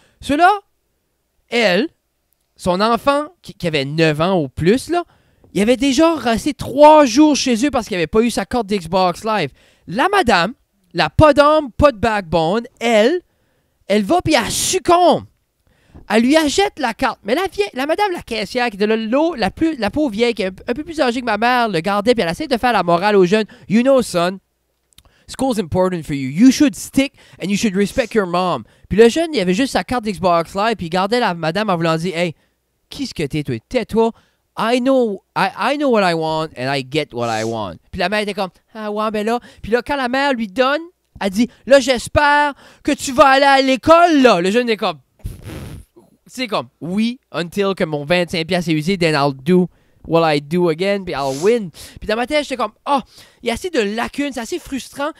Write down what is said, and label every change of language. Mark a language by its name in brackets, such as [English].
[French] Cela, elle, son enfant, qui avait 9 ans ou plus, là, il avait déjà resté 3 jours chez eux parce qu'il n'avait pas eu sa carte d'Xbox Live. La madame, la pas d'âme, pas de backbone, elle va puis elle succombe. Elle lui achète la carte. Mais la madame, la caissière, qui était là, la pauvre vieille, qui est un peu plus âgée que ma mère, le gardait, puis elle essaie de faire la morale aux jeunes. [English] You know, son, school's important for you. You should stick and you should respect your mom. [French] Puis le jeune, il avait juste sa carte d'Xbox Live, puis il gardait la madame en voulant dire, hey, qui est-ce que t'es, toi? Tais-toi. [English] I know what I want and I get what I want. [French] Puis la mère était comme, ah ouais, ben là. Puis là, quand la mère lui donne, elle dit, là, j'espère que tu vas aller à l'école, là. Le jeune est comme, c'est comme, oui, until que mon 25$ est usé, [English] then I'll do what I do again, [French] puis [English] I'll win. [French] Puis dans ma tête, j'étais comme, il y a assez de lacunes, c'est assez frustrant.